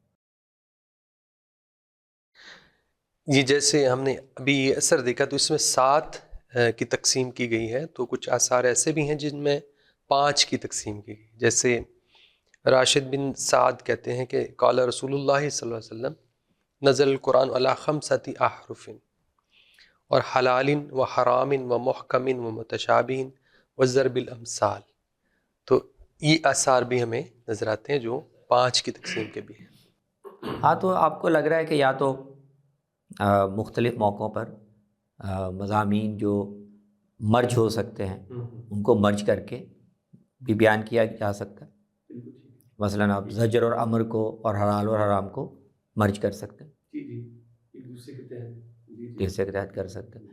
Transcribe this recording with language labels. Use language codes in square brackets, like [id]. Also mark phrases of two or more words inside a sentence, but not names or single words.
[ur] یہ جیسے ہم نے ابھی یہ اثر دیکھا تو اس میں 7 کی تقسیم کی گئی ہے، تو کچھ آثار ایسے بھی ہیں جن میں 5 کی تقسیم کی گئی، جیسے راشد بن سعد کہتے ہیں کہ [ar] قال رسول اللہ صلی اللہ علیہ وسلم نزل القرآن علی 5 احرف [ur] اور [ar] حلال و حرام و محکم و متشابہ و ضرب الامثال، [ur] تو یہ آثار بھی ہمیں نظر آتے ہیں جو 5 کی تقسیم کے بھی ہیں۔ ہاں، تو آپ کو لگ رہا ہے کہ یا تو مختلف موقعوں پر مضامین جو مرج ہو سکتے ہیں ان کو مرج کر کے بھی بیان کیا جا سکتا ہے، مثلاً آپ زجر اور امر کو اور حلال اور حرام کو مرج کر سکتے ہیں، ایک دوسرے کے تحت کر سکتے ہیں۔